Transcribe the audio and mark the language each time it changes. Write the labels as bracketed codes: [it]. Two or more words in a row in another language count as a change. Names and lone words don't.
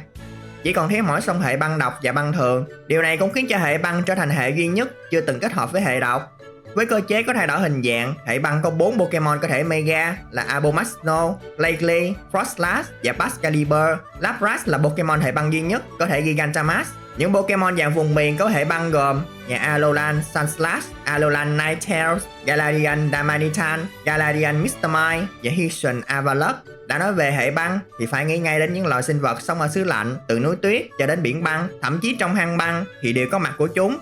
[vi] Chỉ còn thiếu mỗi sông hệ băng độc và băng thường. Điều này cũng khiến cho hệ băng trở thành hệ duy nhất chưa từng kết hợp với hệ độc. Với cơ chế có thay đổi hình dạng, hệ băng có 4 Pokemon có thể Mega là Abomasnow, Lately, Froslass và Pascalibur. Lapras là Pokemon hệ băng duy nhất có thể Gigantamax. Những Pokemon dạng vùng miền có hệ băng gồm nhà Alolan Sunslash, Alolan Ninetales, Galarian Damanitan, Galarian Mr. Mime và Hisuian Avalok. Đã nói về hệ băng thì phải nghĩ ngay đến những loài sinh vật sống ở xứ lạnh, từ núi tuyết cho đến biển băng, thậm chí trong hang băng thì đều có mặt của chúng.